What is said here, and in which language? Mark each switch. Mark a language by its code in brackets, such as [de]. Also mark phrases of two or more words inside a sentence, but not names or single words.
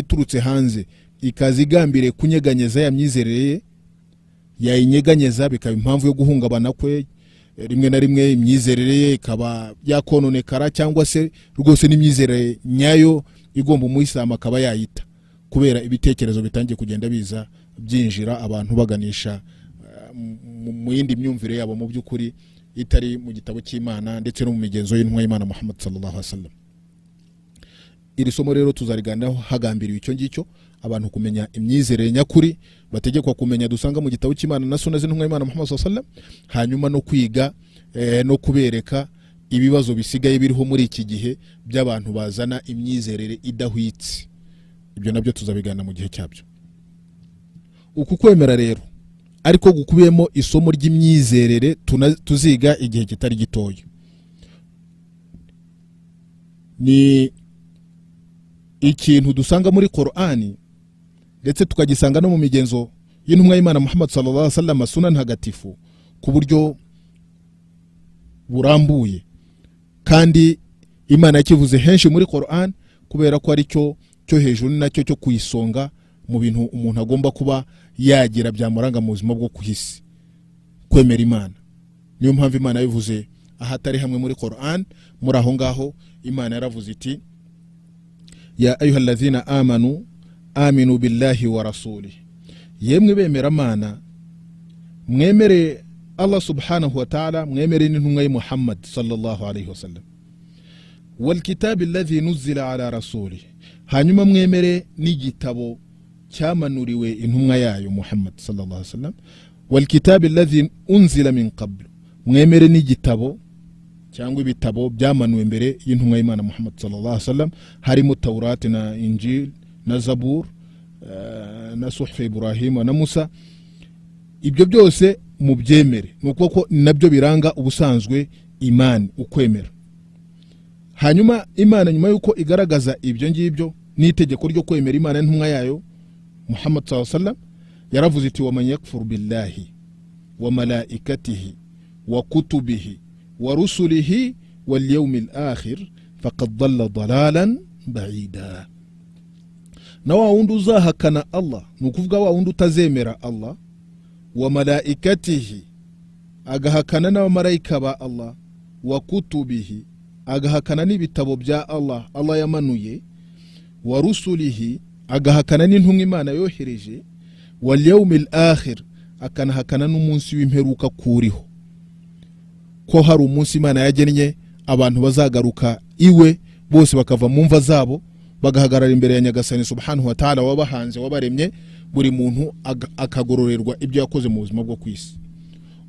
[rw] iturutse hanze ikazigambire kunyeganyeza ya myizerere, yayinyeganyeza bikaba impamvu yo guhungabana kwe, rimwe na rimwe imyizerere ye ikaba yakononekara, cyangwa se rwose n'imyizerere nyayo igomba Umuyisilamu akaba yayita, kubera ibitekerezo bitangiye kugenda biza byinjira abantu baganisha mu yindi myumvire yabo mu by'ukuri itari mu gitabo cy'Imana ndetse no mu migenzo y'intumwa y'Imana Muhammad [ar] صلى الله عليه وسلم. [rw] Iri somo rero tuzariganiraho hagambiriwe icyo ngicyo, abantu kumenya imyizerere nyakuri bategekwa kumenya dusanga mu gitabo cy'Imana na sunna z'intumwa y'Imana Muhammad [ar] صلى الله عليه وسلم, [rw] hanyuma no kwiga no kubereka ibibazo bisigaye biriho muri iki gihe by'abantu bazana imyizerere idahwitse. Ibyo nabyo tuzabigana mu gihe cyabyo. Uku kwemera rero ariko gukubiyemo isomo ry'imyizerere tuziga igihe kitari gitoya. Ni ikintu dusanga muri Qur'ani ndetse tukagisanga no mu migenzo y'intumwa y'Imana Muhammad [ar] صلى الله عليه وسلم, [rw] sunna ntagatifu ku buryo burambuye, kandi Imana yakivuze henshi muri Qur'an kubera ko ari cyo hejuru nacyo cyo kuyisonga mu bintu umuntu agomba kuba yagira byamuranga mu buzima bwo kuhisi, kwemera Imana. Niyo mpamvu Imana yabivuze ahatari hamwe muri Qur'an. Muri aho ngaho Imana yaravuze iti [ar] يا أيها الذين آمنوا آمنوا بالله ورسوله, [rw] yemwe bemera Imana mwemere Allah [ar] سبحانه وتعالى, [rw] mwemere n'intumwa ya Muhammad [ar] صلى الله عليه وسلم والكتاب الذي نزل على رسوله, [rw] hanyuma mwemere n'igitabo cyamanuriwe intumwa yayo Muhammad [ar] صلى الله عليه وسلم والكتاب الذي أنزل من قبل, [rw] mwemere n'igitabo cyangwa ibitabo byamanuwe mbere y'intumwa y'Imana Muhammad [ar] صلى الله عليه وسلم, [rw] harimo Taurat na Injil na Zabur na Suhuf Ibrahim na Musa. Ibyo byose mu byemere, nuko nabyo biranga ubusanzwe imani, ukwemera. Hanyuma Imana nyuma yuko igaragaza ibyo ngibyo n'itegeko ryo kwemera Imana n'intumwa yayo Muhammad [ar] صلى الله عليه وسلم, [rw] yaravuze iti [ar] ومن يكفر بالله وملائكته وكتبه ورسله واليوم الآخر فقد ضل ضلالا بعيدا. [rw] Na wa wundi uzahakana Allah, nukuvuga wa wundi utazemera Allah, [ar] وملائكته [rw] agahakana n'abamarayika ba Allah, [ar] وكتبه [rw] agahakana n'ibitabo bya Allah yamanuye, [ar] ورسله [rw] agahakana n'intumwa Imana yohereje, [ar] واليوم الآخر [rw] akanahakana n'umunsi w'imperuka kuriho, ko hari umunsi Imana yagennye abantu bazagaruka iwe bose bakava mu mva zabo bagahagarara imbere ya Nyagasani [ar] سبحانه وتعالى [rw] wabahanze wabaremye, buri muntu akagororerwa ibyo yakoze mu buzima bwo kwisi.